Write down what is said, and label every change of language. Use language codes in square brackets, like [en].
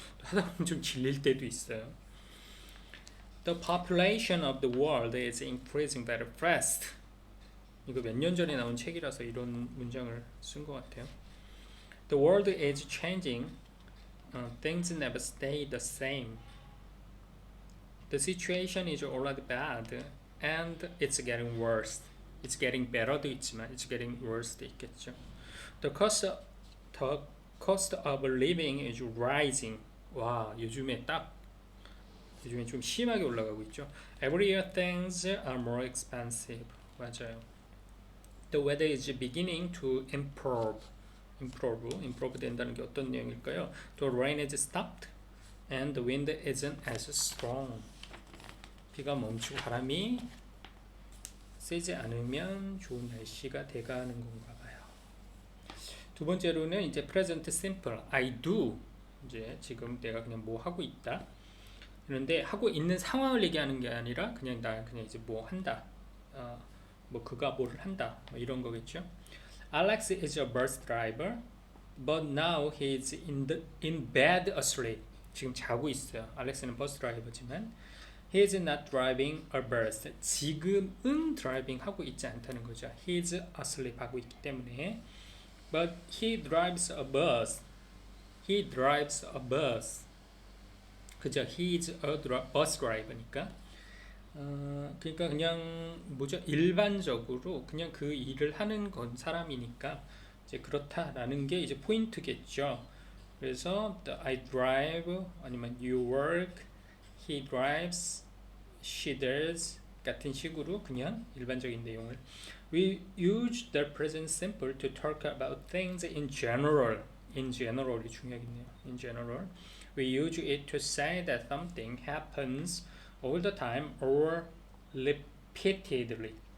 [ko] 하다 보면 좀 질릴 때도 있어요. [en] The population of the world is increasing very fast. [ko] 이거 몇 년 전에 나온 책이라서 이런 문장을 쓴 것 같아요. [en] The world is changing. Things never stay the same. The situation is already bad, and it's getting worse. It's getting better [ko] 도 있지만 [en] it's getting worse [ko] 도 있겠죠. [en] The cost of living is rising. [ko] 요즘에 좀 심하게 올라가고 있죠. [en] Every year things are more expensive. [ko] 맞아요. [en] The weather is beginning to improve. [ko] improve 된다는 게 어떤 내용일까요? [en] The rain is stopped and the wind isn't as strong. [ko] 비가 멈추고 바람이 세지 않으면 좋은 날씨가 돼가는 건가 봐요. 두 번째로는 이제 present simple. [en] I do. [ko] 이제 지금 내가 그냥 뭐 하고 있다. 그런데 하고 있는 상황을 얘기하는 게 아니라 그냥 나 그냥 이제 뭐 한다. 뭐 그가 뭐를 한다. 뭐 이런 거겠죠. [en] Alex is a bus driver, but now he's in bed asleep. [ko] 지금 자고 있어요. 알렉스는 버스 드라이버지만 [en] he is not driving a bus. [ko] 지금은 드라이빙 하고 있지 않다는 거죠. [en] he is asleep [ko] 하고 있기 때문에 [en] but he drives a bus. he drives a bus. 그죠? he is a bus driver니까 [ko] 그러니까 그냥 뭐죠? 일반적으로 그냥 그 일을 하는 건 사람이니까 이제 그렇다라는 게 이제 포인트겠죠. [en] 그래서 I drive 아니면 you work, he drives, she does [ko] 같은 식으로 그냥 일반적인 내용을 [en] We use the present simple to talk about things in general. in general이 [ko] 중요하겠네요. [en] in general. We use it to say that something happens all the time or repeatedly.